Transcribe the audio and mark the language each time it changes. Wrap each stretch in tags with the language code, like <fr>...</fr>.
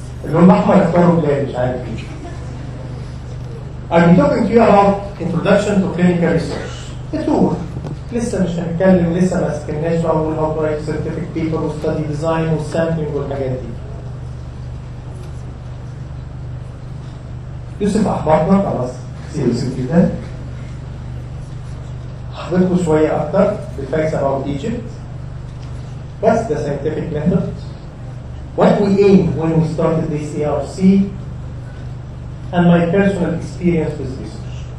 <ar>اللون الاحمر اختاروا بلاد مش عارف ايه.</ar> <en>I'll be talking to you about introduction to clinical research.</en> <ar>التور لسه مش هنتكلم، لسه ما سكناش بقى ونقول</ar> <en>how to write scientific paper</en> <ar>وستادي ديزاين والسامبلنج والحاجات دي. يوسف احبطنا خلاص كتير يوسف جدا. هحبطكم شويه اكتر بالفاكتس</ar> <en>about Egypt. What's the scientific method? What we aimed when we started this ARC and my personal experience with research.</en>